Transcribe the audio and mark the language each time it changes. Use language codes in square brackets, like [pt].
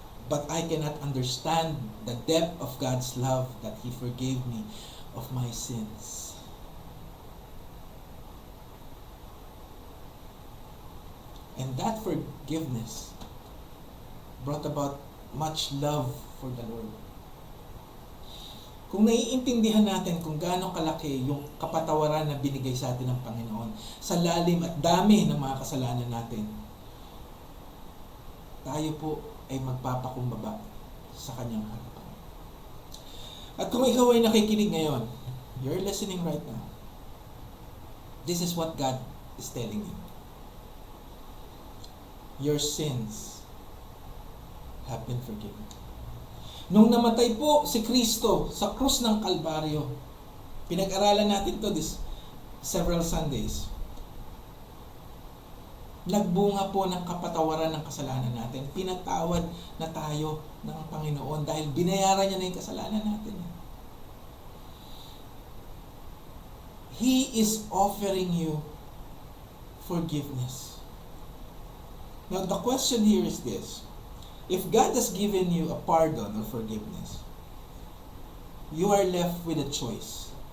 [en] But I cannot understand the depth of God's love that He forgave me of my sins. And that forgiveness brought about much love for the Lord. [tl] Kung naiintindihan natin kung gaano kalaki yung kapatawaran na binigay sa atin ng Panginoon sa lalim at dami ng mga kasalanan natin, tayo po ay magpapakumbaba sa Kanyang harapan. At kung ikaw ay nakikinig ngayon, [en] you're listening right now, this is what God is telling you. Your sins have been forgiven. [tl] Nung namatay po si Kristo sa krus ng Kalbaryo, pinag-aralan natin [en] to this several Sundays, [tl] nagbunga po ng kapatawaran ng kasalanan natin. Pinatawad na tayo ng Panginoon dahil binayaran niya na yung kasalanan natin. [en] He is offering you forgiveness. Now, the question here is this. If God has given you a pardon or forgiveness, you are left with a choice.